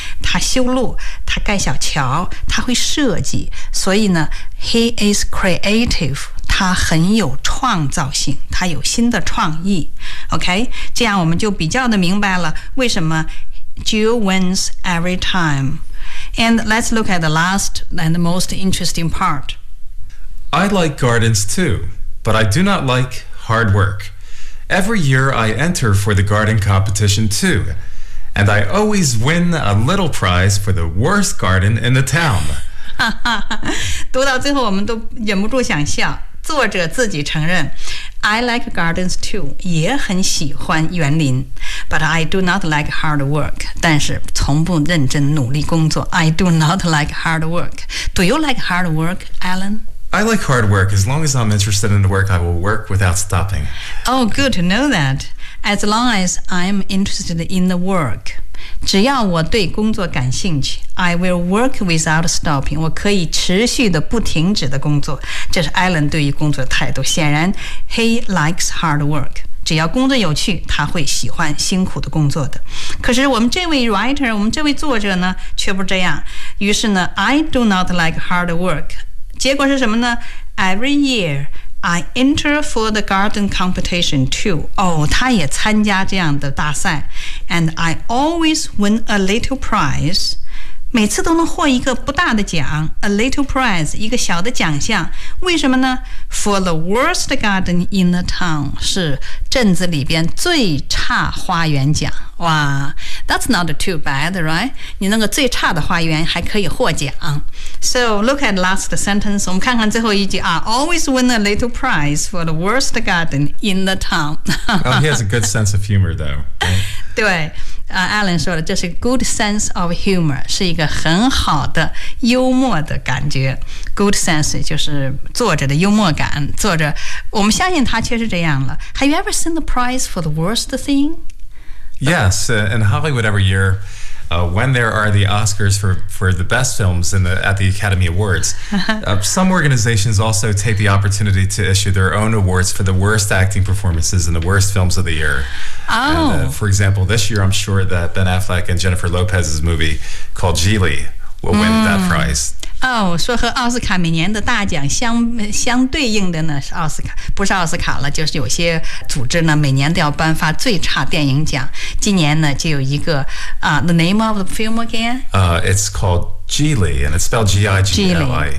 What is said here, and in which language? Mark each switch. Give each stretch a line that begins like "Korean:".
Chinese: 他修路他盖小桥他会设计所以呢
English: he is creative
Chinese: 他很有创造性他有新的创意 OK 这样我们就比较的明白了为什么
English: Jill wins every time and let's look at the last and the most interesting part I like gardens too but I do not like hard work every year I enter for the garden competition tooAnd I always win a little prize for the worst garden in the town.
Chinese: 读到最后我们都忍不住想笑。作者自己承认
English: I like gardens too,
Chinese: 也很喜欢园林
English: but I do not like hard work,
Chinese: 但是从不认真努力工作
English: I do not like hard work. Do you like hard work, Alan? I like hard work. As long as I'm interested in the work, I will work without stopping. Oh, good to know that. As long as I'm interested in the work,
Chinese: 只要我对工作感兴趣
English: I will work without stopping.
Chinese: 我可以持续的不停止的工作。这是 Alan 对于工作的态度。显然
English: he likes hard work.
Chinese: 只要工作有趣他会喜欢辛苦的工作的可是我们这位 writer 我们这位作者呢却不这样于是呢
English: I do not like hard work
Chinese: 结果是什么呢
English: Every year I enter for the garden competition too
Chinese: 哦他也参加这样的大赛
English: And I always win a little prize
Chinese: 每次都能获一个不大的奖
English: a little prize,
Chinese: 一个小的奖项。为什么呢 ?
English: For the worst garden in the town,
Chinese: 是镇子里边最差花园奖。
English: 哇 ,that's not too bad, right?
Chinese: 你那个最差的花园还可以获奖。
English: So, look at last sentence,
Chinese: 我们看看最后一句啊
English: ,always win a little prize for the worst garden in the town. Oh, he has a good sense of humor, though.、
Chinese: Right? 对。Alan 说的这是
English: good sense of humor
Chinese: 是一个很好的幽默的感觉 good sense 就是作者的幽默感作者我们相信他确实这样了
English: Have you ever seen the prize for the worst thing? Yes, in Hollywood every year when there are the Oscars for the best films at the Academy Awards, some organizations also take the opportunity to issue their own awards for the worst acting performances and the worst films of the year. Oh. And, for example, this year I'm sure that Ben Affleck and Jennifer Lopez's movie called Geely will win that prize.
Chinese: 哦，说和奥斯卡每年的大奖相对应的呢是奥斯卡，不是奥斯卡了，就是有些组织呢每年都要颁发最差电影奖。今年呢就有一个啊、，
English: The name of the film again? It's called Geely, and it's spelled G-I-G-L-I.